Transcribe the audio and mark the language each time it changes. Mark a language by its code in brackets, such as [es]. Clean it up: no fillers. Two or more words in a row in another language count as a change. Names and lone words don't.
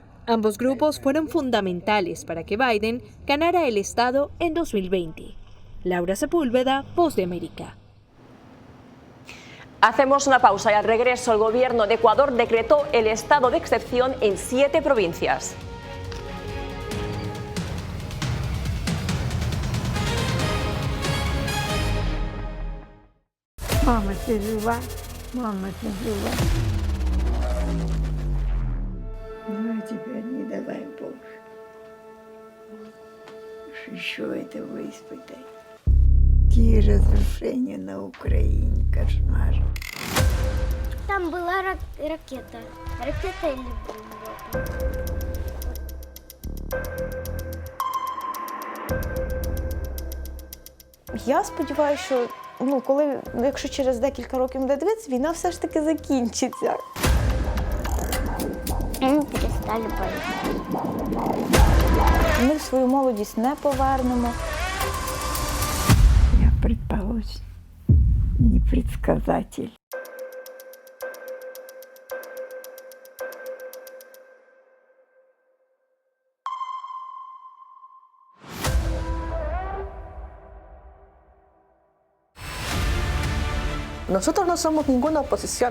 [es] Ambos grupos fueron fundamentales para que Biden ganara el estado en 2020. Laura Sepúlveda, Voz de América. Hacemos una pausa y al regreso el gobierno de Ecuador decretó el estado de excepción en 7 provincias. [ru] Мама ты жива? Мама ты жива? Ну, теперь не давай Боже. Еще этого испытай. Какие разрушения на Украине, кошмар. Там была ракета. Ракета или бомба? [uk] Я сподіваюся, що якщо через декілька років буде дивитися, війна все ж таки закінчиться. Ми перестали боятися. Ми свою молодість не повернемо. [ru] Я предположим, не предсказатель. [es] Nosotros no somos ninguna oposición.